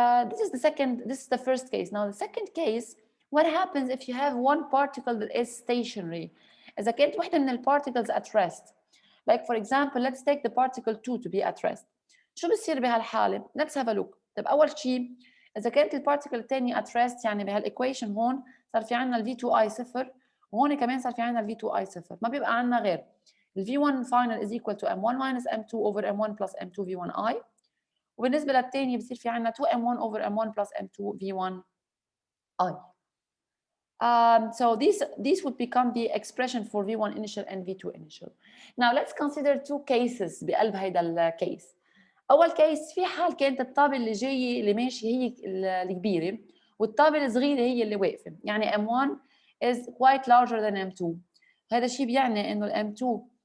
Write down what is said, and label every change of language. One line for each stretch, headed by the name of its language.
English: This is the first case. Now the second case, what happens if you have one particle that is stationary?
Arabic: إذا كانت وحدة من البارتيكلز at rest.
English: Like for example, let's take the particle 2 to be at rest.
Arabic: شو بصير بهالحالة؟
English: Let's have a look.
Arabic: طيب أول شيء إذا كانت البارتيكل الثانية at rest يعني بهالإيكويشن هون صار في عنا ال V2I صفر وهون كمان صار في عنا ال V2I صفر ما بيبقى عنا غير ال
English: V1 final is equal to M1 minus M2 over M1 plus M2 V1I
Arabic: وبالنسبة للثانية بصير في عنا 2M1 over M1 plus M2 V1I.
English: So these would become the expression for V1 initial and V2 initial. Now let's consider two cases
Arabic: بقلب هيدا الكيس. أول كيس في حال كانت الطابة اللي جاية اللي ماشية هي الكبيرة والطابة الصغيرة هي اللي واقفة يعني
English: M1 is quite larger than M2
Arabic: هذا الشيء بيعني إنه M2